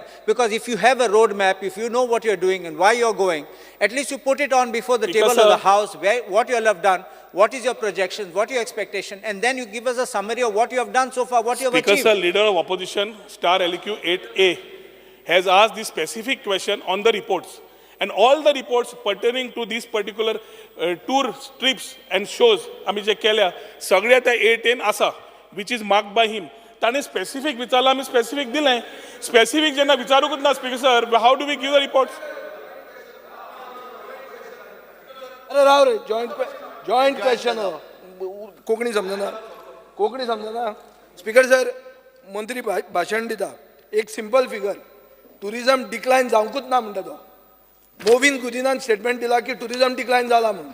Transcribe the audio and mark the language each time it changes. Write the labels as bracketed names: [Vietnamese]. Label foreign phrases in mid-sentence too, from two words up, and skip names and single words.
[English] Because if you have a road map, if you know what you're doing and why you're going, at least you put it on before the table of the House, what you all have done, what is your projections, what your expectation, and then you give us a summary of what you have done so far, what you have achieved. Speaker sir, Leader of Opposition, Star LQ 8A, has asked this specific question on the reports. And all the reports pertaining to these particular tour trips and shows, [Konkani] आमी जे केल्या, सगळ्या त्या 8 आसा, [English] which is marked by him. [Konkani] ताणे specific विचारला, आमी specific दिलें. Specific जेन्ना विचारूकच ना, [English] Speaker sir, how do we give the reports? [Konkani] अरे राव रे, [English] joint question [Konkani] कोंकणी समजना. [English] Speaker sir, [Konkani] मंत्री भाशण दिता, एक [English] simple figure, tourism decline [Konkani] जावंकूच ना म्हणटा तो. मोविन गुदिनान स्टेटमेंट दिला की [English] tourism decline [Konkani] जाला म्हणून.